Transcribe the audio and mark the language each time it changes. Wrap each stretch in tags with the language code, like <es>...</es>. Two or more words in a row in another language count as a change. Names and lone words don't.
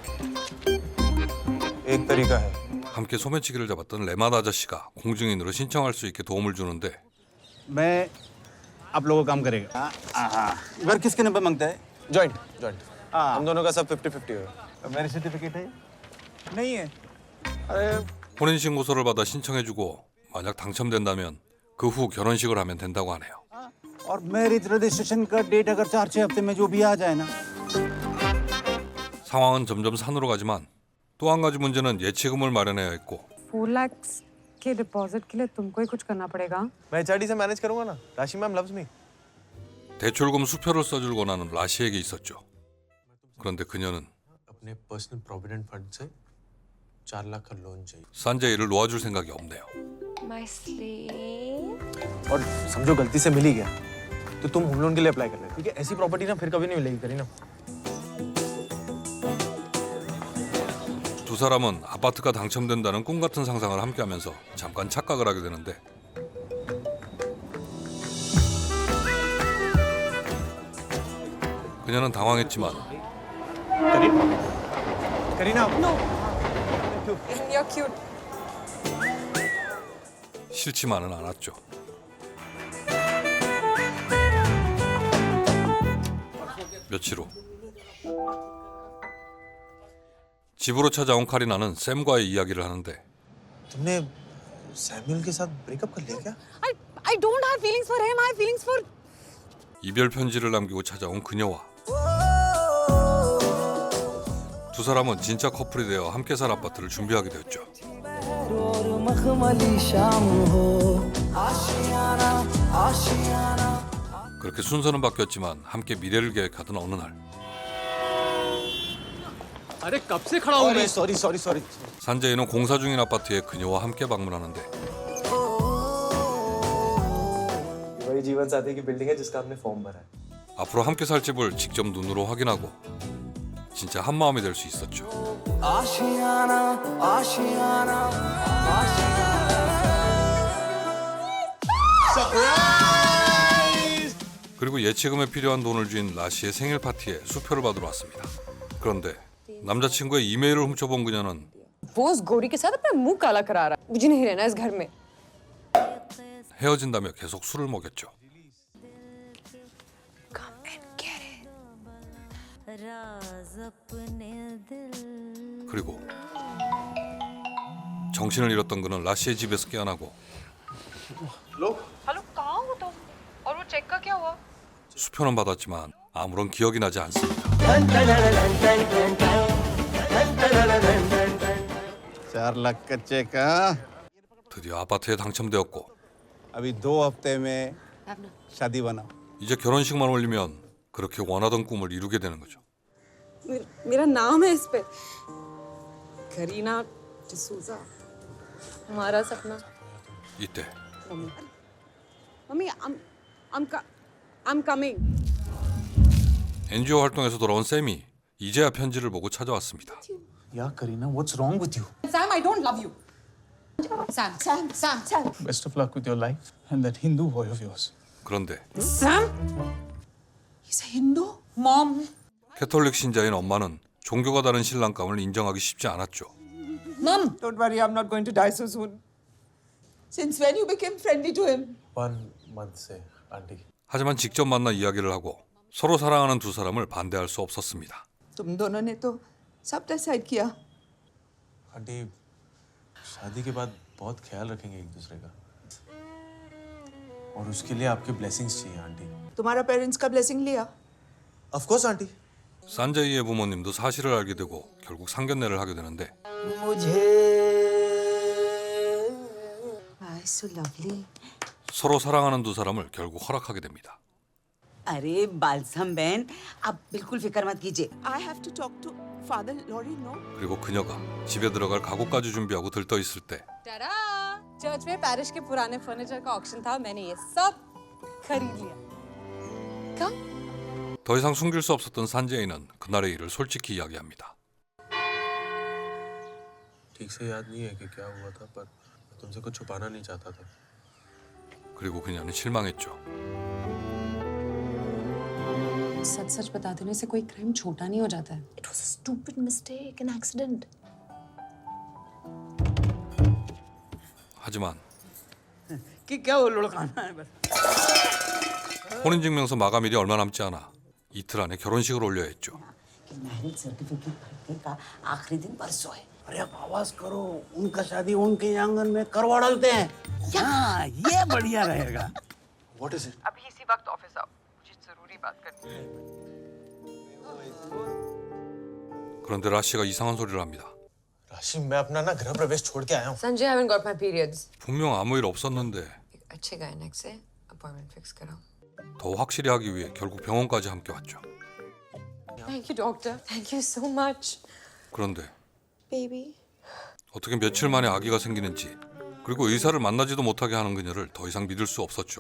<hi>एक तरीका है.</hi> <ko>함께 소매치기를 잡았던 레맛 아저씨가 공증인으로 신청할 수 있게 도움을 주는데</ko> <hi>मैं आप लोगों का काम करेगा घर किसके नंबर मांगता है</hi> <en>joint joint.</en> <hi>हम दोनों का सब 50-50 है. मेरी सर्टिफिकेट है नहीं है</hi> <ko>혼인신고서를 받아 신청해주고 만약 당첨된다면 그 후 결혼식을 하면 된다고 하네요.</ko> <hi>और</hi> <en>marriage registration</en> <hi>का डेट अगर 4-6 हफ्ते में जो भी आ जाए ना</hi> <ko>상황은 점점 산으로 가지만 또 한 가지 문제는 예치금을 마련해야 했고</ko> <hi>4 lakhs के डिपॉजिट के लिए तुमको ही कुछ करना पड़ेगा. मैं एचआरडी से मैनेज करूंगा ना.</hi> <en>राशि ma'am loves me.</en> <ko>대출금 수표를 써줄 권한은 라시에게 있었죠. 그런데 그녀는</ko> <hi>अपने</hi> <en>personal provident fund</en> <hi>से 4 लाख का लोन चाहिए.</hi> <ko>산제이를 놓아줄 생각이 없네요.</ko> <en>My slave.</en> <hi>और समझो गलती से मिल ही गया तो तुम</hi> <en>home loan</en> <hi>के लिए अप्लाई कर लेना. ठीक है, ऐसी प्रॉपर्टी ना फिर कभी नहीं मिलेगी करीना.</hi> <ko>두 사람은 아파트가 당첨된다는 꿈 같은 상상을 함께하면서 잠깐 착각을 하게 되는데 그녀는 당황했지만</ko> <hi>करीना.</hi> <en>You're cute.</en> <ko>싫지만은 않았죠. 며칠 후 집으로 찾아온 카리나는 샘과의 이야기를 하는데</ko> <hi>तुमने सैमुअल के साथ ब्रेकअप कर लिया क्या?</hi> <en>I don't have feelings for him. I have feelings for.</en> <ko>이별 편지를 남기고 찾아온 그녀와 두 사람은 진짜 커플이 되어 함께 살 아파트를 준비하게 되었죠. 그렇게 순서는 바뀌었지만 함께 미래를 계획하던 어느 날</ko> <hi>अरे कब से खड़ा हूँ मैं? सॉरी.</hi> <ko>산제이는 공사 중인 아파트에 그녀와 함께 방문하는데</ko> <hi>वही जीवन साथी की बिल्डिंग है जिसका हमने फॉर्म भरा है.</hi> <ko>앞으로 함께 살 집을 직접 눈으로 확인하고 진짜 한 마음이 될 수 있었죠. 그리고 예치금에 필요한 돈을 쥔 라시의 생일 파티에 수표를 받으러 왔습니다. 그런데 남자친구의 이메일을 훔쳐본 그녀는</ko> <hi>वो उस गोरी के साथ अपना मुंह काला करा रहा. मुझे नहीं रहना इस घर में.</hi> <ko>헤어진다며 계속 술을 먹였죠.</ko> <en>Come and get it.</en> <ko>그리고 정신을 잃었던 그는 라시의 집에서 깨어나고</ko> <hi>हेलो कहाँ हो तुम? और वो चेक का क्या हुआ?</hi> <ko>수표는 받았지만 아무런 기억이 나지 않습니다.</ko> <hi>4 लाख का चेक हाँ?</hi> <ko>드디어 아파트에 당첨되었고</ko> <hi>अभी 2 हफ्ते में शादी बनाओ</hi> <ko>이제 결혼식만 올리면 그렇게 원하던 꿈을 이루게 되는 거죠.</ko> <hi>मेरा नाम है इस पे. करीना डिसूजा. हमारा सपना.</hi> <ko>이때</ko> <en>मम्मी I'm coming.</en> <ko>NGO 활동에서 돌아온 샘이 이제야 편지를 보고 찾아왔습니다.</ko> <en>Yeah, Karina, what's wrong with you? Sam, I don't love you. Sam. Best of luck with your life and that Hindu boy of yours.</en> <ko>그런데</ko> <en>Sam? He's a Hindu? Mom.</en> <ko>캐톨릭 신자인 엄마는 종교가 다른 신랑감을 인정하기 쉽지 않았죠.</ko> <en>Mom. Don't worry, I'm not going to die so soon. Since when you became friendly to him?</en> <hi>1 month से आंटी.</hi> <ko>하지만 직접 만나 이야기를 하고 서로 사랑하는 두 사람을 반대할 수 없었습니다.</ko> <hi>तुम दोनों ने तो सब डिसाइड किया. आंटी शादी के बाद बहुत ख्याल रखेंगे एक दूसरे का और उसके लिए आपके ब्लेसिंग्स चाहिए आंटी. तुम्हारा पेरेंट्स का ब्लेसिंग लिया?</hi> <en>of course आंटी.</en> <ko>산제이의 부모님도 사실을 알게 되고 결국 상견례를 하게 되는데</ko> <en>Why so lovely?</en> <ko>서로 사랑하는 두 사람을 결국 허락하게 됩니다.</ko> <hi>अरे बालसम बहन, आप बिल्कुल फिक्र मत कीजिए.</hi> <en>I have to talk to Father Laurie, no?</en> <ko>그리고 그녀가 집에 들어갈 가구까지 준비하고 들떠 있을 때 टाडा!</ko> <hi>चर्च में पैरिश के पुराने फर्नीचर का ऑक्शन था. मैंने ये सब खरीद लिया. कम?</hi> <ko>더 이상 숨길 수 없었던 산제이는 그날의 일을 솔직히 이야기합니다.</ko> <hi>ठीक से याद नहीं है कि क्या हुआ था, पर तुमसे कुछ छुपाना नहीं चाहता था.</hi> <ko>그리고 그녀는 실망했죠.</ko> <hi>सच सच बता देने से कोई क्राइम छोटा नहीं हो जाता है.</hi> <en>It was a stupid mistake, an accident.</en> <ko>하지만</ko> <hi>कि क्या वो लुढ़काना है बस.</hi> <ko>혼인증명서 마감일이 얼마 남지 않아 이틀 안에 결혼식을 올려야 했죠.</ko> <hi>कि</hi> <en>marriage certificate</en> <hi>भरने का आखिरी दिन परसों है. अरे अब आवाज करो, उनका शादी उनके आंगन में करवा डालते हैं. हाँ, ये बढ़िया रहेगा.</hi> <en>What is it?</en> <hi>अभी इसी वक्त ऑफिस आओ. मुझे जरूरी बात करनी है.</hi> <ko>그런데 라씨가 이상한 소리를 합니다.</ko> <hi>राशि, मैं अपना ना गृह प्रवेश छोड़ के आया हूँ. संजय,</hi> <en>I haven't got my periods.</en> <ko>분명 아무 일 없었는데</ko> <hi>एक अच्छे गायनेक से</hi> <en>appointment fix</en> <hi>कराओ.</hi> <ko>더 확실히 하기 위해 결국 병원까지 함께 왔죠.</ko> <en>Thank you, doctor. Thank you so much.</en> <ko>그런데</ko> <en>Baby.</en> <ko>어떻게 며칠 만에 아기가 생기는지 그리고 의사를 만나지도 못하게 하는 그녀를 더 이상 믿을 수 없었죠.</ko>